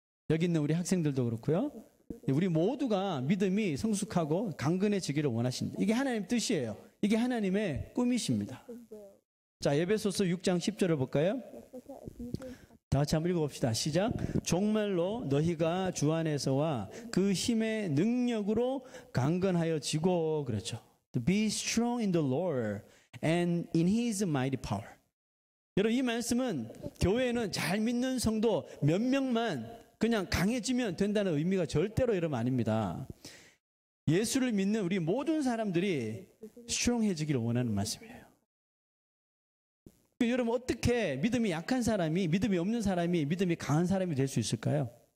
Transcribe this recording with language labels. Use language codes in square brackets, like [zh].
[ko] 여기 있는 우리 학생들도 그렇고요. 우리 모두가 믿음이 성숙하고 강건해지기를 원하십니다. 이게 하나님 뜻이에요. 이게 하나님의 꿈이십니다. 자, 에베소서 6장 10절을 볼까요? 다 같이 한번 읽어봅시다. 시작. 정말로 너희가 주 안에서와 그 힘의 능력으로 강건하여지고 그렇죠. [en] Be strong in the Lord and in His mighty power. [ko] 여러분 이 말씀은 교회에는 잘 믿는 성도 몇 명만 그냥 강해지면 된다는 의미가 절대로 여러분 아닙니다. 예수를 믿는 우리 모든 사람들이 스트롱해지기를 원하는 말씀이에요. 여러분 어떻게 믿음이 약한 사람이 믿음이 없는 사람이 믿음이 강한 사람이 될 수 있을까요?